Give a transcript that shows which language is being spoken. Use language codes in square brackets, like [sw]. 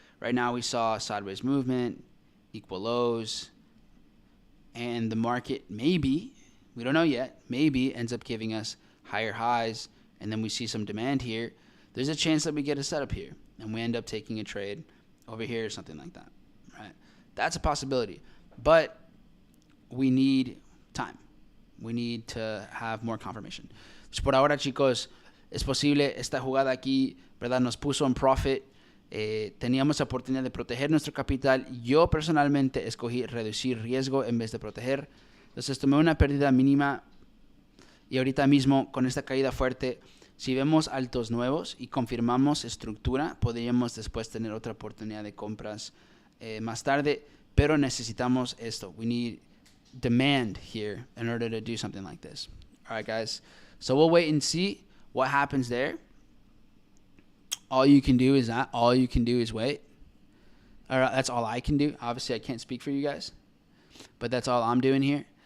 [en] Right now we saw sideways movement, equal lows, and the market maybe, we don't know yet, maybe ends up giving us higher highs, and then we see some demand here. There's a chance that we get a setup here, and we end up taking a trade over here or something like that, right? That's a possibility, but we need time. We need to have more confirmation. [es] Pues por ahora, chicos, es posible esta jugada aquí, ¿verdad? Nos puso en profit. Teníamos la oportunidad de proteger nuestro capital. Yo personalmente escogí reducir riesgo en vez de proteger. Entonces tomé una pérdida mínima y ahorita mismo con esta caída fuerte, si vemos altos nuevos y confirmamos estructura, podríamos después tener otra oportunidad de compras más tarde, pero necesitamos esto. [en] We need demand here in order to do something like this. All right, guys. So we'll wait and see what happens there. All you can do is that. All you can do is wait. All right, that's all I can do. Obviously, I can't speak for you guys, but that's all I'm doing here.